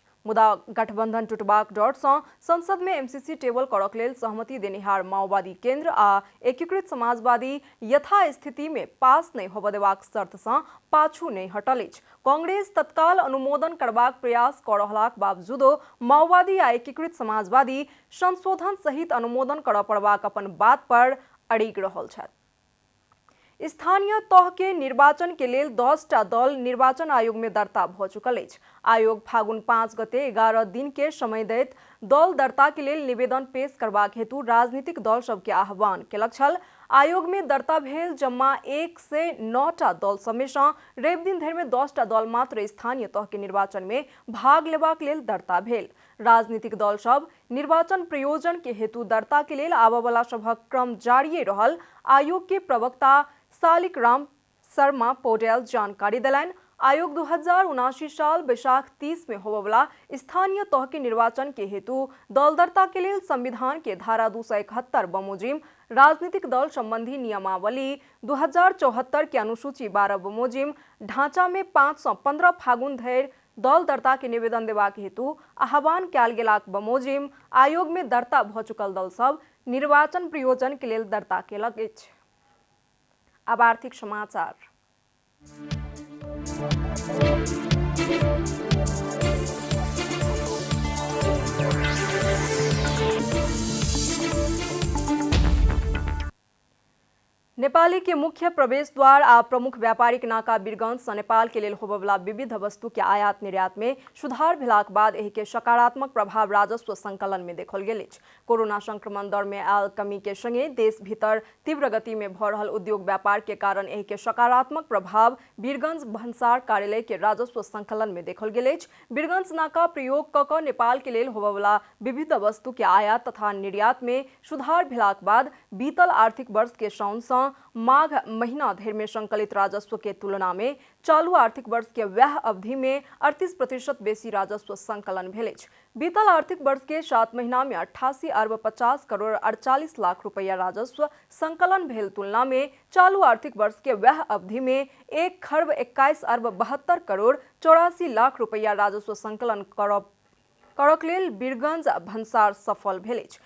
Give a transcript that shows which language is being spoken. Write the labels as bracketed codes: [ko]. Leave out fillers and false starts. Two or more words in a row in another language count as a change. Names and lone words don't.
[mai] मुदा गठबंधन टूटबाक डर सँ संसद में एमसीसी टेबल करक लेल सहमति देनिहार माओवादी केंद्र आ एकीकृत समाजवादी यथास्थिति में पास नहीं होबय देबाक शर्त सँ पाछू नहीं हटल अछि। कांग्रेस तत्काल अनुमोदन करबाक प्रयास कऽ रहलाक बावजूदो माओवादी आ एकीकृत समाजवादी संशोधन सहित अनुमोदन करऽ पड़बाक अपन बात पर अड़िग रहल छथि। स्थानीय तह के निर्वाचन के लेल 10टा दल निर्वाचन आयोग में दर्ता भ चुकल अछि। आयोग फागुन 5 गते 11 दिन के समय दैत दल दर्ता के लेल निवेदन पेश करबाक हेतु राजनीतिक दल सब के आह्वान केलक छल। आयोग में दर्ता भेल जम्मा 1 से 9टा दल सब में सँ रवि दिन धरि में 10टा दल मात्र स्थानीय तह के निर्वाचन में भाग लेबाक लेल दर्ता भेल। राजनीतिक दल सब निर्वाचन प्रयोजन के हेतु दर्ता के लेल आबवला सभक क्रम जारी रहल आयोग के प्रवक्ता सालिक राम शर्मा पौडेल जानकारी दिलनि। आयोग 2079 साल बैसाख 30 में होबवला स्थानीय तह के निर्वाचन के हेतु दल दर्ता के लेल संविधान के धारा 271 बमोजिम राजनीतिक दल संबंधी नियमावली 2074 के अनुसूची 12 बमोजिम ढांचा में 5 से 15 फागुन धरि दल दर्ता के निवेदन देबाक हेतु आह्वान कयल गेलाक बमोजिम आयोग में दर्ता भ चुकल दल सब निर्वाचन प्रयोजन के लेल दर्ता केलक अछि। अब आर्थिक समाचार। नेपाली के मुख्य प्रवेश द्वार आ प्रमुख व्यापारिक नाका वीरगंज सँ नेपाल के लेल होबवला विविध वस्तु के आयात निर्यात में सुधार भेलाक बाद एहि के सकारात्मक प्रभाव राजस्व संकलन में देखल गेल अछि। कोरोना संक्रमण दर में आयल कमी के संगे देश भीतर तीव्र गति में भ रहल उद्योग व्यापार के कारण एहि के सकारात्मक प्रभाव वीरगंज भन्सार कार्यालय के राजस्व संकलन में देखल गेल अछि। वीरगंज नाका प्रयोग क के नेपाल के लेल होबवला विविध वस्तु के आयात तथा निर्यात में सुधार भेलाक बाद बीतल आर्थिक वर्ष के साउन सँ माघ महीना धरि में संकलित राजस्व के तुलना में चालू आर्थिक वर्ष के वह अवधि में 38% बेसी राजस्व संकलन भेल अछि। बीतल आर्थिक वर्ष के 7 महीना में 88 अरब 50 करोड़ 48 लाख रुपया राजस्व संकलन भेल तुलना में चालू आर्थिक वर्ष के वह अवधि में 1 खरब 21 अरब 72 करोड़ 84 लाख रुपया राजस्व संकलन करक लेल वीरगंज भन्सार सफल भेल अछि।